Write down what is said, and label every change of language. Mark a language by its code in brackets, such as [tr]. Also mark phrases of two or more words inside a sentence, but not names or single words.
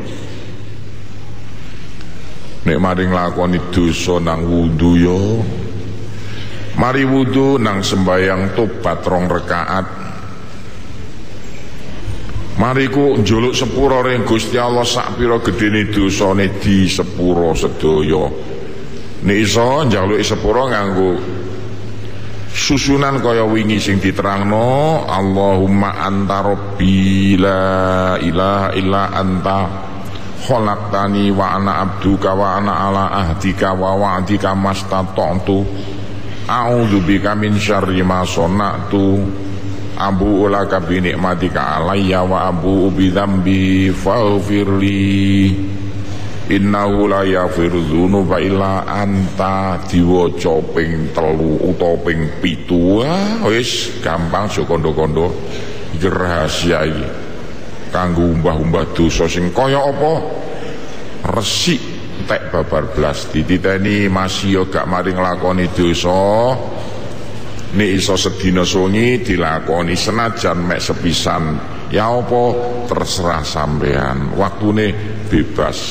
[jv] Nek maring nglakoni dosa nang wudu yo mari wudu nang sembayang tobat 2 rakaat. Mari ku njaluk sepuro ring Gusti Allah sak pira gedene dosane di sepuro sedaya. nek iso njaluki sepuro nganggo susunan kaya wingi sing diterangno, [ar] اللهم أنت ربي لا إله إلا أنت خلقتني وأنا عبدك وأنا على عهدك ووعدك ما استطعت أعوذ بك من شر ما صنعت أبوء لك بنعمتك علي وأبوء بذنبي فاغفر لي إنه لا يغفر الذنوب إلا أنت. [jv] Diwaca ping 3 utawa ping 7 wis gampang aja kondo-kondo. Iki rahasia iki kanggo umbah-umbah dosa sing kaya apa resik entek babar blas. Dititeni masih gak mari nglakoni dosa, nek iso sedina sungi dilakoni senajan mek sepisan ya apa terserah sampean, waktune bebas.